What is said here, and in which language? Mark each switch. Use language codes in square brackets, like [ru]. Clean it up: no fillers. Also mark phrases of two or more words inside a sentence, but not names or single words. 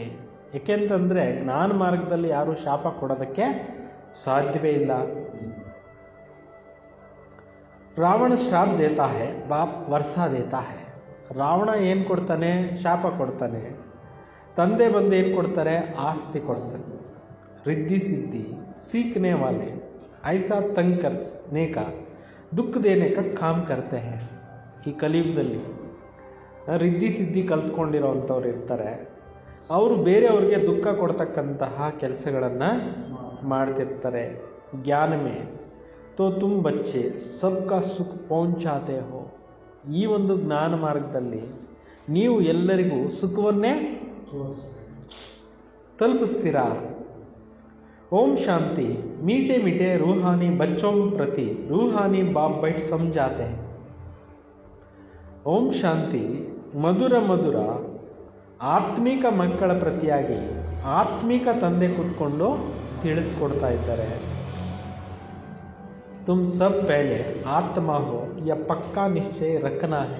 [kn] ಏಕೆಂತಂದರೆ ಜ್ಞಾನ ಮಾರ್ಗದಲ್ಲಿ ಯಾರು ಶಾಪ ಕೊಡೋದಕ್ಕೆ ಸಾಧ್ಯವೇ ಇಲ್ಲ. [hi] रावण श्राप देता है, बाप वर्षा देता है. [kn] ರಾವಣ ಏನು ಕೊಡ್ತಾನೆ? ಶಾಪ ಕೊಡ್ತಾನೆ. ತಂದೆ ಬಂದು ಏನು ಕೊಡ್ತಾರೆ? ಆಸ್ತಿ ಕೊಡ್ತಾರೆ. [hi] रिद्धि सिद्धि सीखने वाले ऐसा तंग करने का दुख देने का काम करते हैं. [kn] ಈ ಕಲಿಯುಗದಲ್ಲಿ ರಿದ್ಧಿ ಸಿದ್ಧಿ ಕಲ್ತ್ಕೊಂಡಿರೋವಂಥವ್ರು ಇರ್ತಾರೆ, ಅವರು ಬೇರೆಯವ್ರಿಗೆ ದುಃಖ ಕೊಡ್ತಕ್ಕಂತಹ ಕೆಲಸಗಳನ್ನು ಮಾಡ್ತಿರ್ತಾರೆ. [hi] ज्ञान में तो तुम बच्चे सबका सुख पहुंचाते हो. [kn] ಈ ಒಂದು ಜ್ಞಾನ ಮಾರ್ಗದಲ್ಲಿ ನೀವು ಎಲ್ಲರಿಗೂ ಸುಖವನ್ನೇ ತಲುಪಿಸ್ತೀರಾ. [hi] ओम शांति. मीठे मीठे रूहानी बच्चों प्रति रूहानी बाप बैठ समझाते हैं. [kn] ಓಂ ಶಾಂತಿ. ಮಧುರ ಮಧುರ ಆತ್ಮಿಕ ಮಕ್ಕಳ ಪ್ರತಿಯಾಗಿ ಆತ್ಮಿಕ ತಂದೆ ಕೂತ್ಕೊಂಡು ತಿಳಿಸ್ಕೊಡ್ತಾ ಇದ್ದಾರೆ. [hi] तुम सब पहले आत्मा हो य पक्का निश्चय रखना है.